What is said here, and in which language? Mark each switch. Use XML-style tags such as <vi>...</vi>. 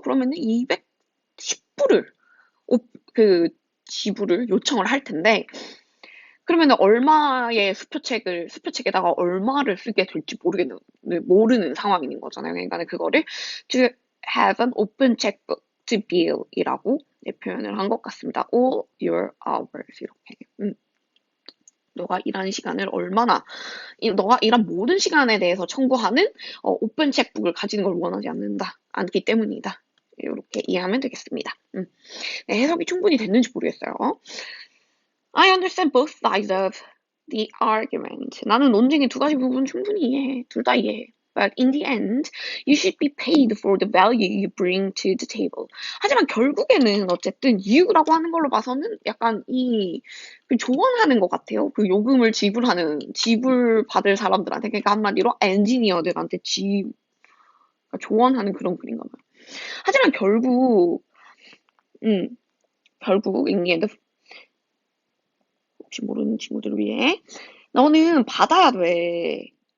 <ko>그러면은 210불을 지불을 요청을 할 텐데 그러면 얼마의 수표책에다가 얼마를 쓰게 될지 모르는 상황인 거잖아요. 그러니까 그거를</ko> <en>to have an open checkbook to bill</en> <ko>이라고 표현을 한 것 같습니다.</ko> <en>all your hours</en> <ko>이렇게. 너가 일하는 시간을 너가 일한 모든 시간에 대해서 청구하는 오픈 책북을 가지는 걸 원하지 않기 때문이다. 이렇게 이해하면 되겠습니다. 네, 해석이 충분히 됐는지 모르겠어요.</ko> <en>I understand both sides of the argument.</en> <ko>나는 논쟁의 두 가지 부분 충분히 이해해. 둘 다 이해해.</ko> <en>But in the end, you should be paid for the value you bring to the table.</en> <ko>하지만 결국에는 어쨌든 you라고 하는 걸로 봐서는 약간 그 조언하는 것 같아요. 그 요금을 지불받을 사람들한테, 그러니까 한마디로 엔지니어들한테 조언하는 그런 글인가 봐요. 하지만 결국</ko> <en>in the end,</en> <ko>혹시 모르는 친구들을 위해 너는 받아야 돼.</ko>